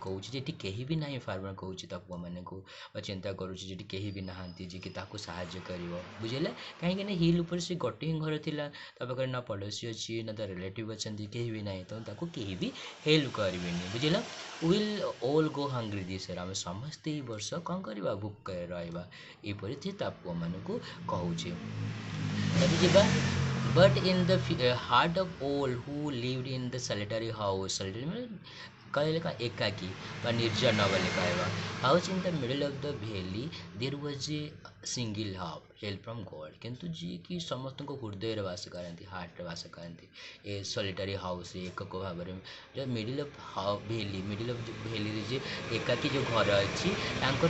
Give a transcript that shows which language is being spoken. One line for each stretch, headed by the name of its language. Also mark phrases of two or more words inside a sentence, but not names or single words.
Odia: କହୁଛି ଯେଠି କେହି ବି ନାହିଁ ଫାର୍ମର କହୁଛି ତା ପୁଅମାନଙ୍କୁ ବା ଚିନ୍ତା କରୁଛି ଯେଠି କେହି ବି ନାହାନ୍ତି ଯିଏକି ତାକୁ ସାହାଯ୍ୟ କରିବ ବୁଝିଲେ କାହିଁକି ନା ହିଲ୍ ଉପରେ ସେ ଗୋଟେ ହିଁ ଘର ଥିଲା ତା ପାଖରେ ନା ପଡ଼ୋଶୀ ଅଛି ନା ତା ରିଲେଟିଭ୍ ଅଛନ୍ତି କେହି ବି ନାହିଁ ତ ତାକୁ କେହି ବି ହେଲ୍ପ କରିବେନି ବୁଝିଲ
English: will all go hungry this year
Odia: ଆମେ ସମସ୍ତେ ଏଇ ବର୍ଷ କ'ଣ କରିବା ଭୋକରେ ରହିବା ଏପରି ସେ ତା ପୁଅମାନଙ୍କୁ କହୁଛି ଯଦି ଯିବା
English: but in the heart of all who lived in the solitary house
Odia: solitary କହିଲେ କ'ଣ ଏକାକୀ ବା ନିର୍ଜନ ବୋଲି କହିବା
English: house in the middle of the valley there was a single hub help from God
Odia: କିନ୍ତୁ ଯିଏକି ସମସ୍ତଙ୍କ ହୃଦୟରେ ବାସ କରନ୍ତି ହାର୍ଟରେ ବାସ କରନ୍ତି
English: a solitary house
Odia: ଏକକ ଭାବରେ
English: middle of valley middle of valley
Odia: ଯେ ଏକାକୀ ଯେଉଁ ଘର ଅଛି ତାଙ୍କର